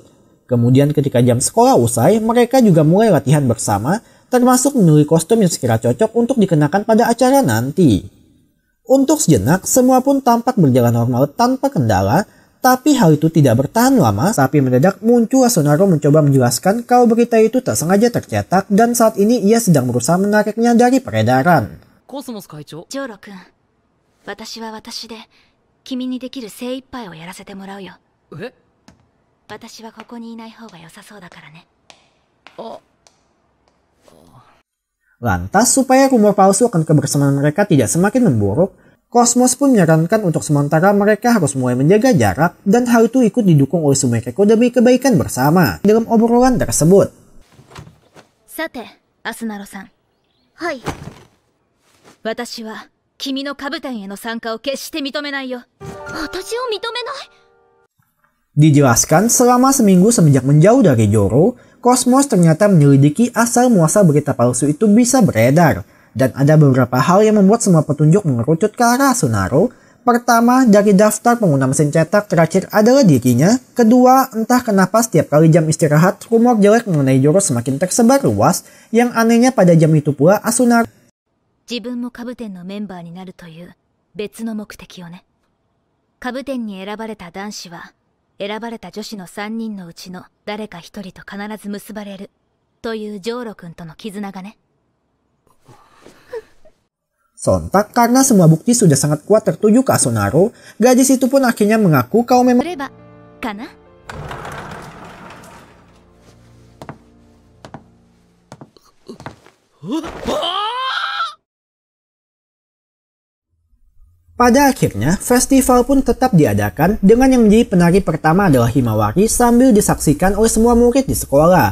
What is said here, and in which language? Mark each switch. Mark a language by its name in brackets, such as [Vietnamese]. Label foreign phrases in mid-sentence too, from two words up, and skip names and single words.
[Indonesian] Kemudian ketika jam sekolah usai, mereka juga mulai latihan bersama, termasuk memilih kostum yang sekira cocok untuk dikenakan pada acara nanti. Untuk sejenak, semua pun tampak berjalan normal tanpa kendala, tapi hal itu tidak bertahan lama, tapi mendadak muncul Asunaro mencoba menjelaskan kalau berita itu tak sengaja tercetak dan saat ini ia sedang berusaha menariknya dari peredaran. [Japanese] コスモス会長。ジョーロ君、私は私で君にできる精一杯をやらせてもらうよ。え？私はここにいない方が良さそうだからね。 [Indonesian] Lantas, supaya rumor palsu akan kebersamaan mereka tidak semakin memburuk, Cosmos pun menyarankan untuk sementara mereka harus mulai menjaga jarak, dan hal itu ikut didukung oleh Sumekeko demi kebaikan bersama dalam obrolan tersebut. [Japanese] さて、アスナロさん。はい。私は君のカブタンへの参加を決して認めないよ。私を認めない？ [Indonesian] Dijelaskan selama seminggu semenjak menjauh dari Zoro, Cosmos ternyata menyelidiki asal-muasal berita palsu itu bisa beredar. Dan ada beberapa hal yang membuat semua petunjuk mengerucut ke arah Asunaro. Pertama, dari daftar pengguna mesin cetak terakhir adalah dirinya. Kedua, entah kenapa setiap kali jam istirahat, rumor jelek mengenai Zoro semakin tersebar luas. Yang anehnya pada jam itu pula Asunaro [Japanese] 自分もカブテンのメンバーになるという別の目的をね。カブテンに選ばれた男子は選ばれた女子の3人のうちの誰か一人と必ず結ばれるというジョーロ君との絆がね。 [Indonesian] Sontak karena semua bukti sudah sangat kuat tertuju ke Asunaro, gadis itu pun akhirnya mengaku kalau memang [Japanese] すればかな。 [Indonesian] Pada akhirnya, festival pun tetap diadakan dengan yang menjadi penari pertama adalah Himawari sambil disaksikan oleh semua murid di sekolah.